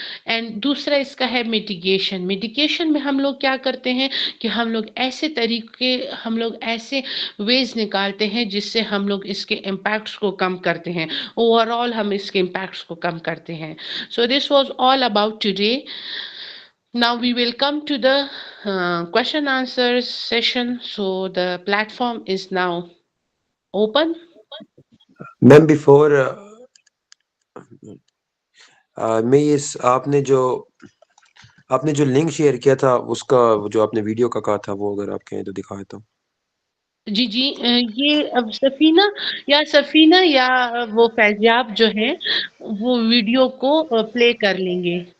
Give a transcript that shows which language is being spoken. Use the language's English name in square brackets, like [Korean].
[Urdu] And دوسرا اس کا ہے میٹیگیشن. میٹیگیشن میں ہم لوگ کیا کرتے ہیں کہ ہم لوگ ایسے طریقے, ہم لوگ ایسے ویز نکالتے ہیں جس سے ہم لوگ اس کے امپیکٹس کو کم کرتے ہیں, اوور آل ہم اس کے امپیکٹس کو کم کرتے ہیں. [English] So this was all about today. Now we will come to the question answers session. So the platform is now open. Ma'am, before [Urdu] میں آپ نے جو لنک شیئر کیا تھا اس کا جو آپ نے ویڈیو کا کہا تھا وہ اگر آپ کہیں تو دکھائے تو. جی جی یہ اب سفینہ یا وہ فیضیاب جو ہے وہ ویڈیو کو پلے کر لیں گے.